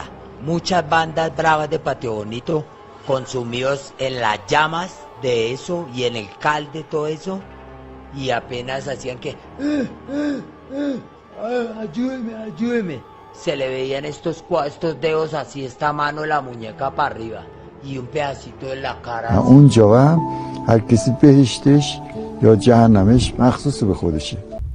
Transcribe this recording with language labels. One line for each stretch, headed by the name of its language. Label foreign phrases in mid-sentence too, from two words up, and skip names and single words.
Spanish: Muchas bandas bravas de Patio Bonito consumidos en las llamas de eso y en el calde todo eso, y apenas hacían que ayúdeme, ayúdeme. Se le veían estos dedos así, esta mano de la muñeca para arriba y un pedacito de la cara.
Persian: اونجا هم هر کسی بهشتش یا جهنمش مخصوص به خودشه.